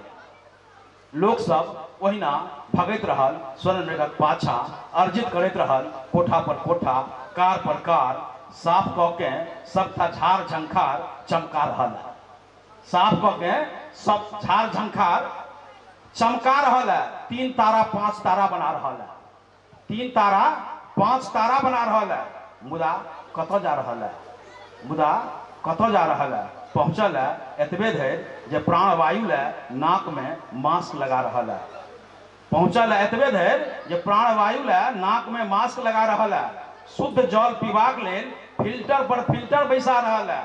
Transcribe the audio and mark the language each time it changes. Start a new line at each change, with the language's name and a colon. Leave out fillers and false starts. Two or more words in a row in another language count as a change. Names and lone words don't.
Maithili: लोक सब ओहिना भगैत रहल स्वर्ण मृगक पाछा, अर्जित करैत रहल कोठा पर कोठा, कार पर कार, साफ कऽ के सबटा झाड़ झंखार चमका रहल, साफ कऽ के सब झाड़ झंखार चमका रहल है। 3 तारा 5 तारा बना रहल है, 3 तारा 5 तारा बना रहल है। मुदा कतऽ जा रहल है, मुदा कतऽ जा रहल है? पहुँचल है एतबे धरि जे प्राणवायु ले नाक में मास्क लगा रहल है, पहुँचल है एतबे धरि जे प्राणवायु ले नाक में मास्क लगा रहल है। शुद्ध जल पीबाक लेल फिल्टर पर फिल्टर बैसा रहल है।